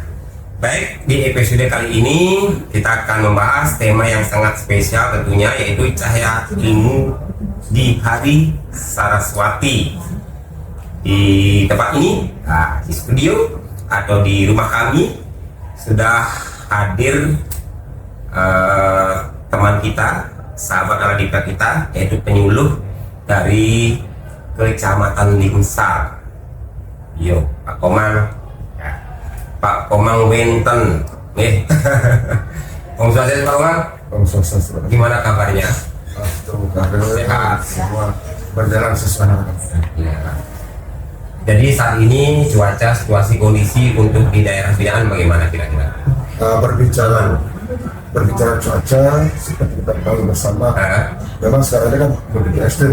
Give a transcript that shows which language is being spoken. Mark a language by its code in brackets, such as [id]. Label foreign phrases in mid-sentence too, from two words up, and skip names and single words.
[id] Baik, di episode kali ini kita akan membahas tema yang sangat spesial tentunya, yaitu cahaya ilmu di Hari Saraswati. Di tempat ini, di studio atau di rumah kami sudah hadir teman kita, sahabat Nala Dipa kita, yaitu penyuluh dari Kecamatan Lingsar. Yo, Pak Komang, ya. Pak Komang Wenten, [sa] Om Swastiastu [id] Pak Komang. [sa] Om Swastiastu. [id] Gimana kabarnya? Sehat, semua berjalan sesuai harapan. Ya. Jadi saat ini cuaca, situasi, kondisi untuk di daerah binaan bagaimana kira-kira? Berbicara cuaca, seperti kita tahu bersama, memang sekarang ini kan begitu ekstrim.